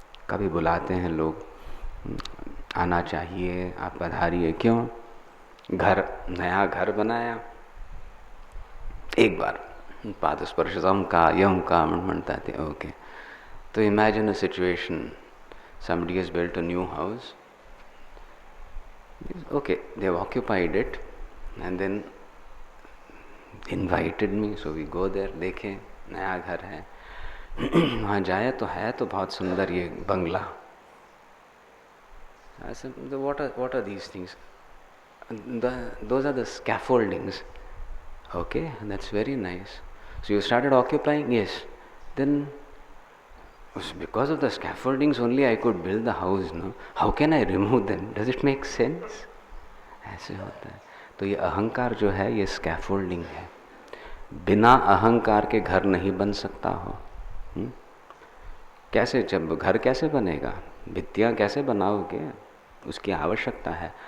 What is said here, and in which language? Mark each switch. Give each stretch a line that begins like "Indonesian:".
Hindi: कभी बुलाते हैं लोग, आना चाहिए, आप पधारिए। क्यों? नया घर बनाया, एक बार पादस्पर्शम का यम का म्हणता थे।
English: Okay, तो imagine a situation, somebody has built a new house. Okay, they have occupied it and then invited me, so we go there।
Hindi: देखें नया घर है, वहाँ जाए तो है तो बहुत सुंदर ये बंगला।
English: I said, what are these things? Those are the scaffoldings. Okay, that's very nice. So you started occupying? Yes. Then because of the scaffoldings only I could build the house, no? How can I remove them? Does it make sense?
Hindi: ऐसे होता है। तो ये अहंकार जो है ये scaffolding है। बिना अहंकार के घर नहीं बन सकता हो। कैसे, जब घर कैसे बनेगा, भित्तियाँ कैसे बनाओगे, उसकी आवश्यकता है।